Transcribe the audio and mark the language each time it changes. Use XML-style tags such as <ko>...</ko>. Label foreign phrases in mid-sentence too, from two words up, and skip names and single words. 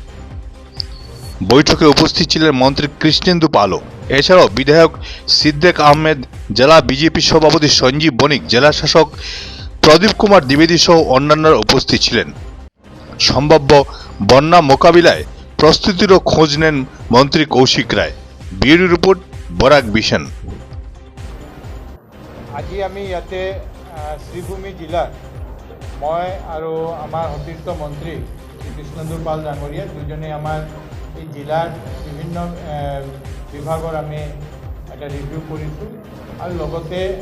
<bn>বৈঠকে উপস্থিত ছিলেন মন্ত্রী কৃষ্ণেন্দু পালও, এছাড়াও বিধায়ক সিদ্দেক আহমেদ, জেলা বিজেপি সভাপতি সঞ্জীব বণিক, জেলা শাসক প্রদীপ কুমার দ্বিবেদী সহ অন্যান্যরা উপস্থিত ছিলেন। সম্ভাব্য বন্যা মোকাবিলায় প্রস্তুতিরও খোঁজ নেন মন্ত্রী কৌশিক রায়। ব্যুরো রিপোর্ট, বরাক ভিশন।</bn> <as>আজি আমি ইয়াতে শ্রীভূমি জিলার মই আৰু আমাৰ সতীৰ্থ মন্ত্ৰী শ্ৰী কৃষ্ণেন্দু পাল ডাঙৰীয়া দুজনে আমাৰ এই জিলাৰ বিভিন্ন বিভাগৰ আমি এটা ৰিভিউ কৰিছোঁ আৰু লগতে</as>